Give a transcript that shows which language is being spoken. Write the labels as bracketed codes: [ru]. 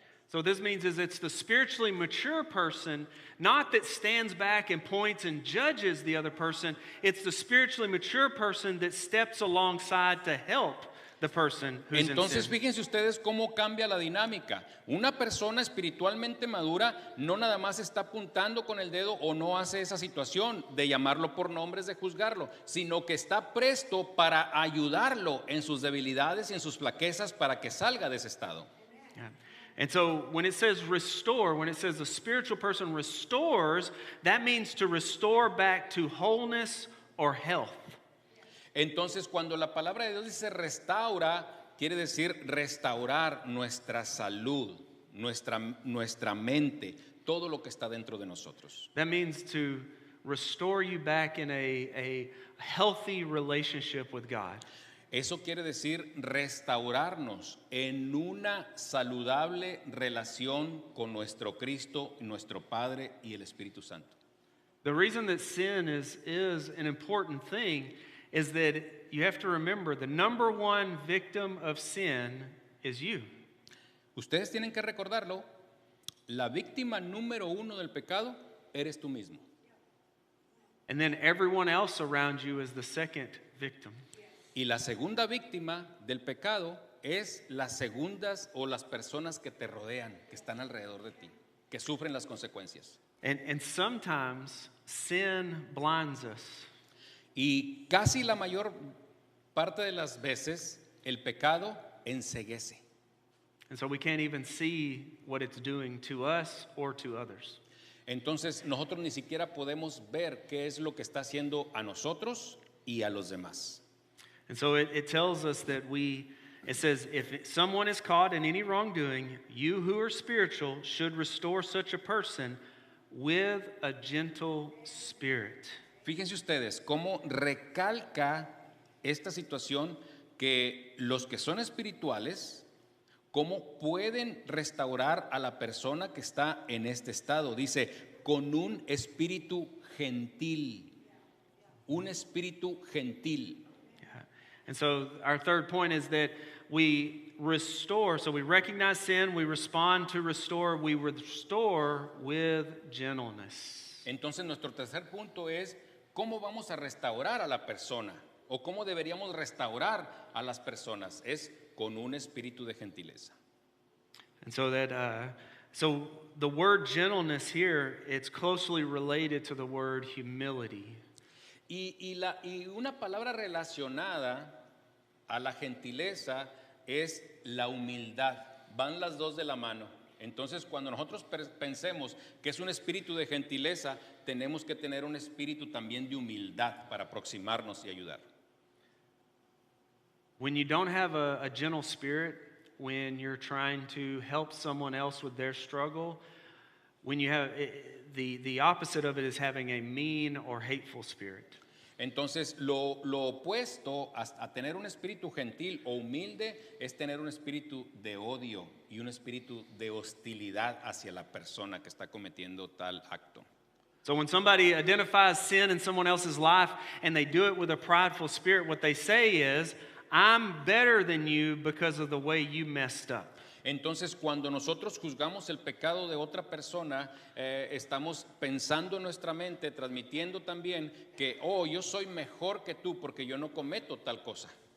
[en] So this means is it's the spiritually mature person, not that stands back and points and judges the other person. It's the spiritually mature person that steps alongside to help the person who's [es] Entonces, [en] in sin. [es] fíjense ustedes cómo cambia la dinámica. Una persona espiritualmente madura no nada más está apuntando con el dedo o no hace esa situación de llamarlo por nombres, de juzgarlo, sino que está presto para ayudarlo en sus debilidades y en sus flaquezas para que salga de ese estado. [en] Yeah. And so when it says restore, when it says the spiritual person restores, that means to restore back to wholeness or health. [es] Entonces, cuando la palabra de Dios dice restaura, quiere decir restaurar nuestra salud, nuestra mente, todo lo que está dentro de nosotros. [en] That means to restore you back in a healthy relationship with God. [es] Eso quiere decir restaurarnos en una saludable relación con nuestro Cristo, nuestro Padre y el Espíritu Santo. [en] The reason that sin is an important thing is that you have to remember the number one victim of sin is you. [es] Ustedes tienen que recordarlo, la víctima número uno del pecado eres tú mismo. [en] And then everyone else around you is the second victim. [es] Y la segunda víctima del pecado es las segundas o las personas que te rodean, que están alrededor de ti, que sufren las consecuencias. [en] And sometimes sin blinds us. [es] Y casi la mayor parte de las veces el pecado enceguece. [en] And so we can't even see what it's doing to us or to others. [es] Entonces nosotros ni siquiera podemos ver qué es lo que está haciendo a nosotros y a los demás. [en] And so it tells us that it says, if someone is caught in any wrongdoing, you who are spiritual should restore such a person with a gentle spirit. [es] Fíjense ustedes cómo recalca esta situación que los que son espirituales, cómo pueden restaurar a la persona que está en este estado. Dice, con un espíritu gentil. Un espíritu gentil. [en] Yeah. And so our third point is that we restore. So we recognize sin, we respond to restore, we restore with gentleness. [es] Entonces nuestro tercer punto es cómo vamos a restaurar a la persona o cómo deberíamos restaurar a las personas. Es con un espíritu de gentileza. [en] And so so the word gentleness here, it's closely related to the word humility. [es] Y una palabra relacionada a la gentileza es la humildad. Van las dos de la mano. Entonces, cuando nosotros pensemos que es un espíritu de gentileza, tenemos que tener un espíritu también de humildad para aproximarnos y ayudar. [en] When you don't have a gentle spirit, when you're trying to help someone else with their struggle, when you have the opposite of it is having a mean or hateful spirit. [es] Entonces, lo opuesto a tener un espíritu gentil o humilde es tener un espíritu de odio y un espíritu de hostilidad hacia la persona que está cometiendo tal acto. [en] So when somebody identifies sin in someone else's life and they do it with a prideful spirit, what they say is, I'm better than you because of the way you messed up. [es] Entonces, cuando nosotros juzgamos el pecado de otra persona, estamos pensando en nuestra mente, transmitiendo también que, oh, yo soy mejor que tú porque yo no cometo tal cosa.